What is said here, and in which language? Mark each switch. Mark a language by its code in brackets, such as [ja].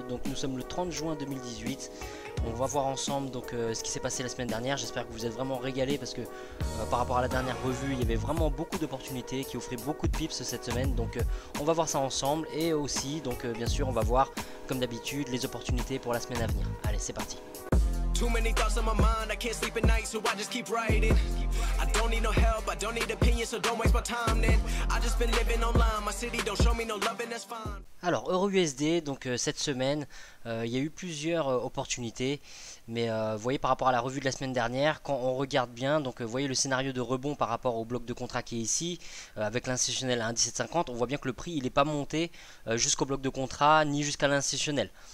[fr] Donc nous sommes le 30 juin 2018. On va voir ensemble ce qui s'est passé la semaine dernière. J'espère que vous êtes vraiment régalés parce que par rapport à la dernière revue, il y avait vraiment beaucoup d'opportunités qui offraient beaucoup de pips cette semaine. Donc on va voir ça ensemble et aussi bien sûr on va voir comme d'habitude les opportunités pour la semaine à venir. Allez, c'est parti. [en] Too many thoughts on my mind, I can't sleep at night, so I just keep writing. I don't need no help, I don't need opinions, so don't waste my time then. I just been living online, my city don't show me no love and that's fine. [fr] Alors EURUSD, donc cette semaine, il y a eu plusieurs opportunités. Mais vous voyez par rapport à la revue de la semaine dernière, quand on regarde bien, donc vous voyez le scénario de rebond par rapport au bloc de contrat qui est ici, avec l'institutionnel à 1,1750, on voit bien que le prix il n'est pas monté jusqu'au bloc de contrat ni jusqu'à l'institutionnel.